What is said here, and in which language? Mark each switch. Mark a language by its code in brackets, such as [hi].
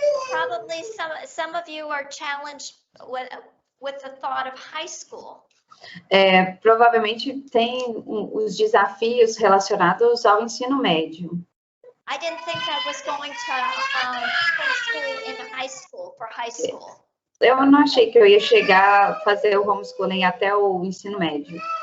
[en] Probably some of you are challenged with the thought of high school. [pt] Provavelmente tem os desafios relacionados ao ensino médio. [en] I didn't think I was going to homeschool in high school, for high school. [pt] Eu não achei que eu ia chegar a fazer o homeschooling até o ensino médio.